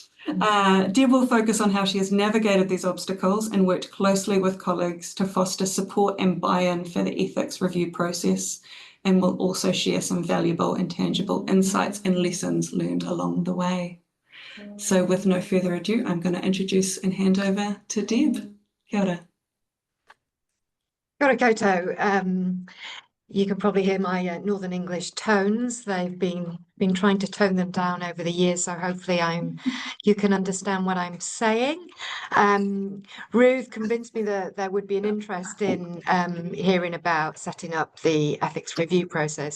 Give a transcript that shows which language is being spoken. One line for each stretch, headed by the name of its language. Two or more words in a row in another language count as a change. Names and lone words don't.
English: Deb will focus on how she has navigated these obstacles and worked closely with colleagues to foster support and buy-in for the ethics review process, and will also share some valuable and tangible insights and lessons learned along the way. So with no further ado, I'm going to introduce and hand over to Deb.
Māori: Kia ora. Kia ora koutou.
English: You can probably hear my Northern English tones. They've been trying to tone them down over the years, so hopefully you can understand what I'm saying. Ruth convinced me that there would be an interest in hearing about setting up the ethics review process.